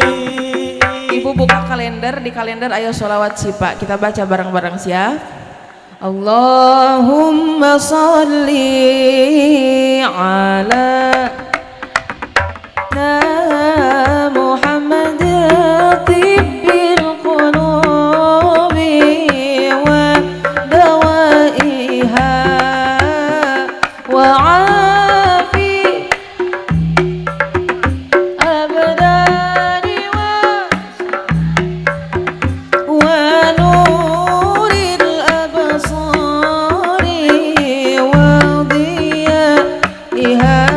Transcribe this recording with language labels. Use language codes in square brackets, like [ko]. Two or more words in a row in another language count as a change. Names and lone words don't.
[su] Di kalender aya sholawat sipa, [id] kita baca bareng-bareng siap. [ar] اللهم صل على محمد طب القلوب ودوائها وعافية الأبدان ونور الأبصار وضيائها